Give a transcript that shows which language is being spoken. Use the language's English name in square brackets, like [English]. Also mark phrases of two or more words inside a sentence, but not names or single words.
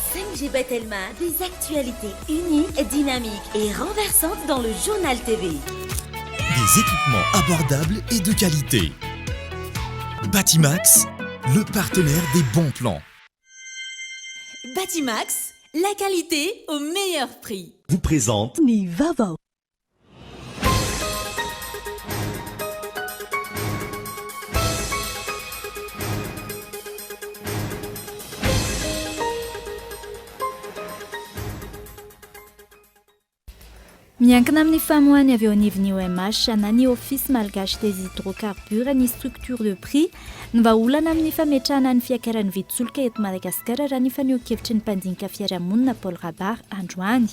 [French] Jibet Elma, des actualités uniques, dynamiques et renversantes dans le journal TV. Des équipements abordables et de qualité. Batimax, le partenaire des bons plans. Batimax, la qualité au meilleur prix. Vous présente [Malagasy] Ni Vava. Miankina amin'ny famoahany avy eo anivon'ny OMH na ny Office Malgache des Hydrocarbures ny [French] structure de prix [Malagasy] ny vahaolana amin'ny fametrahana ny fiakaran'ny vidin-tsoloka eto Madagasikara raha ny faneho-kevitry ny mpandinika fiarahamonina Paul Rabar androany.